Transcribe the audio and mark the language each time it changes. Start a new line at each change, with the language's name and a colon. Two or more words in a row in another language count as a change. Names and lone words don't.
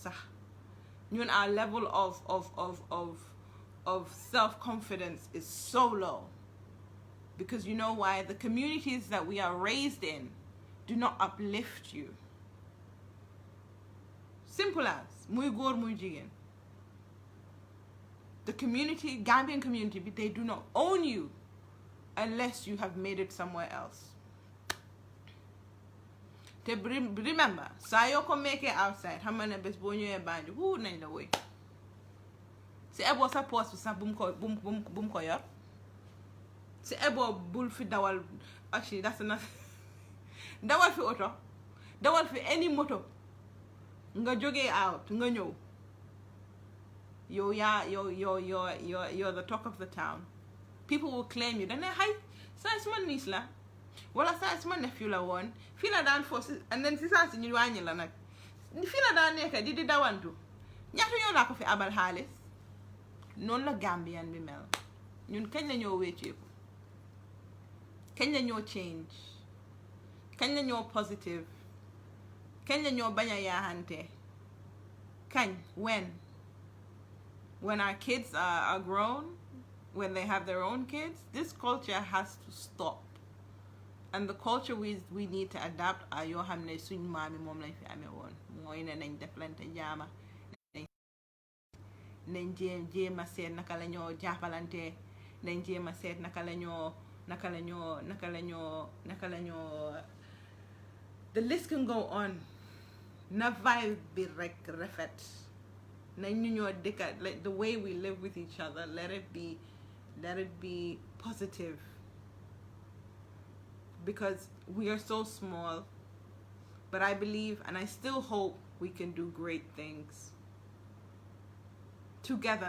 English: Our level of self-confidence is so low. Because you know why? The communities that we are raised in do not uplift you. Simple as,
Wolof: muy góor muy jigéen.
English: The community, Gambian community, they do not own you unless you have made it somewhere else. Remember,
Wolof: saa yoo ko
English: make it outside,
Wolof: xam nga ne bés boo ñëwee Banjul, nañ la woy. Si ebo sa poste bi sax bum ko yor. Si ebo bul fi dawal,
English: actually that's enough.
Wolof: Dawal fi auto, dawal fi any moto. Nga jógee out, nga ñëw.
English: You're the talk of the town. People will claim you. Then hi,
Wolof: sa suma niece la. Wala sa suma nephew la woon. Fii la daan force,
English: and then
Wolof: si saa si ñu wàññi la nag. Fii la daan nekk di dawantu. Ñaata yoon laa ko fi abal xaalis. Noonu la Gambian bi mel. Ñun kañ la ñoo wécceeku. Kañ la ñoo change. Kañ la ñoo positive. Kañ la ñoo bañ a yaaxante. Kañ,
English: when our kids are grown, when they have their own kids, this culture has to stop. And the culture we need to adapt
Wolof: are yoo xam ne suñ maami moom lañ fi amee woon mooy ne nañ deflante jaama nañ jéem a seet naka la ñoo jàppalante nañ jéem a seet naka la ñoo
English: The list can go on.
Wolof: Na vibe be refet. Na ñuñoo dëkka,
English: like the way we live with each other, let it be positive. Because we are so small, but I believe and I still hope we can do great things together.